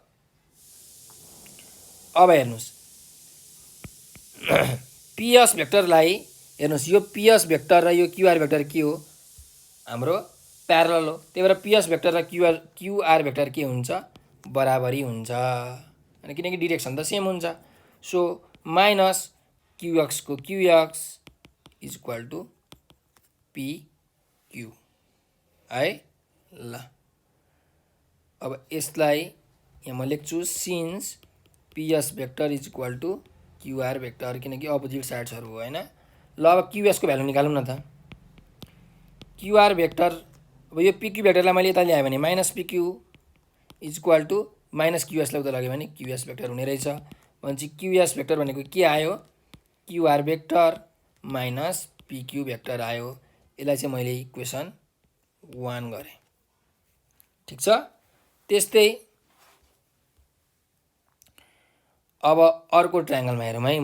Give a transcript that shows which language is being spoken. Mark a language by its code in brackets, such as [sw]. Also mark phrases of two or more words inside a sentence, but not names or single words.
[ne] अब हेर्नुस् PS भेक्टरलाई हेर्नुस् यो PS भेक्टर र यो QR भेक्टर के हो हाम्रो प्यारलल हो। त्यही भएर PS भेक्टर र QR भेक्टर के हुन्छ बराबरी हुन्छ अनि किनकि डिरेक्सन त सेम हुन्छ। [en] so minus QX को QX is equal to PQ है। [ne] ल अब यसलाई यहाँ म लेख्छु [en] since PS vector is equal to QR vector [ne] किनकि [en] opposite sides [ne] हो हैन। ल अब QS को भ्यालु निकालौँ न त QR भेक्टर। अब यो PQ भेक्टरलाई मैले यता ल्याएँ भने [en] minus PQ is equal to minus QS [ne] लाई उता लग्यो भने QS भेक्टर हुने रहेछ। भनेपछि QS भेक्टर भनेको के आयो [en] QR vector minus PQ vector [ne] आयो। यसलाई चाहिँ मैले इक्वेसन 1 गरेँ। ठीक छ त्यस्तै अब अर्को ट्रायंगलमा हेरौँ है।